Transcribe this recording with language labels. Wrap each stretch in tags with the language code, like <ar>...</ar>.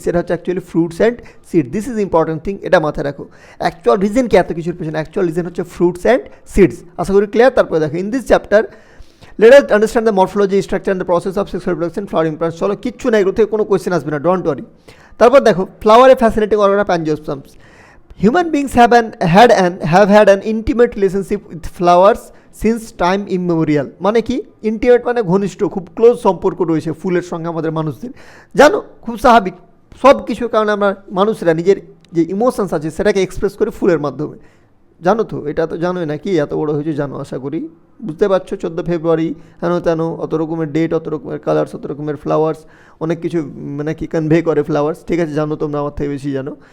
<bn>সেটা হচ্ছে</bn> <en>Actually fruits and seed. This is important thing,</en> <bn>এটা মাথায় রাখো।</bn> <en>actual reason</en> <bn>কি এত কিছুর পেছনে?</bn> <en>Actual reason হচ্ছে fruits and seeds.</en> <bn>আশা করি ক্লিয়ার। তারপরে দেখো,</bn> <en>In this chapter let us understand the morphology, structure and the process of sexual reproduction flowering plants.</en> <bn>চলো, কিচ্ছু না, এগুলো থেকে কোনো কোয়েশ্চেন আসবে না,</bn> <en>Don't worry.</en> <bn>তারপর দেখো,</bn> <en>ফ্লাওয়ারে fascinating organ of angiosperms. Human beings have had an intimate relationship with flowers since time immemorial.</en> <bn>মানে কি? ইন্টিমেট মানে ঘনিষ্ঠ, খুব ক্লোজ সম্পর্ক রয়েছে ফুলের সঙ্গে আমাদের মানুষদের, জানো, খুব স্বাভাবিক। সব কিছুর কারণে আমরা মানুষরা নিজের যে ইমোশনস আছে সেটাকে এক্সপ্রেস করি ফুলের মাধ্যমে, জানো তো, এটা তো জানোই না, কি এত বড় হয়েছে জানো, আশা করি বুঝতে পারছো। 14 ফেব্রুয়ারি, হেন তেন, অত রকমের ডেট, অত রকমের কালার্স, অত রকমের ফ্লাওয়ার্স, অনেক কিছু মানে কি কনভে করে ফ্লাওয়ার্স, ঠিক আছে, জানো তোমরা আমার থেকে বেশি জানো।</bn>